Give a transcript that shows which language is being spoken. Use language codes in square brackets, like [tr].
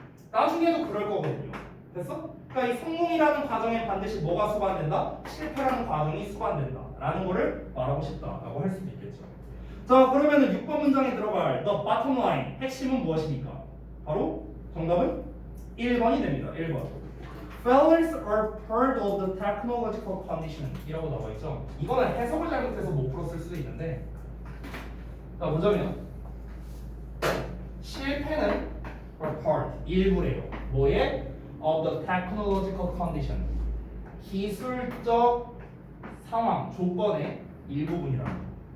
[ko] 나중에도 그럴 거거든요. 됐어? 그러니까 이 성공이라는 과정에 반드시 뭐가 수반된다? 실패라는 과정이 수반된다 라는 거를 말하고 싶다라고 할 수도 있겠죠. 자, 그러면은 6번 문장에 들어갈 [en] the bottom line [ko] 핵심은 무엇입니까? 바로 정답은 1번이 됩니다. 1번. [en] Failures are part of the technological condition [ko] 이라고 나와 있죠. 이거는 해석을 잘못해서 못 풀었을 수도 있는데, 자, 뭐냐면 실패는 [en] are part, [ko] 일부래요. 뭐에? [en] of the technological condition, [ko] 기술적 상황, 조건의 일부분이랍니다.